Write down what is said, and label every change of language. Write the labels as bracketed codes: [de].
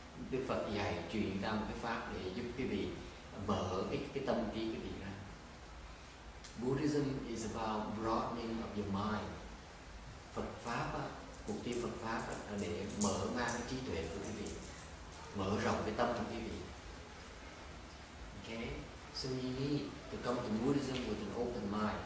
[vi] Đức Phật dạy truyền ra một cái pháp để giúp quý vị mở cái tâm trí quý vị ra. [en] Buddhism is about broadening of your mind. [vi] Phật pháp mục tiêu Phật pháp là để mở mang cái trí tuệ của quý vị, mở rộng cái tâm của quý vị. [en] Okay, so you need to come to Buddhism with an open mind.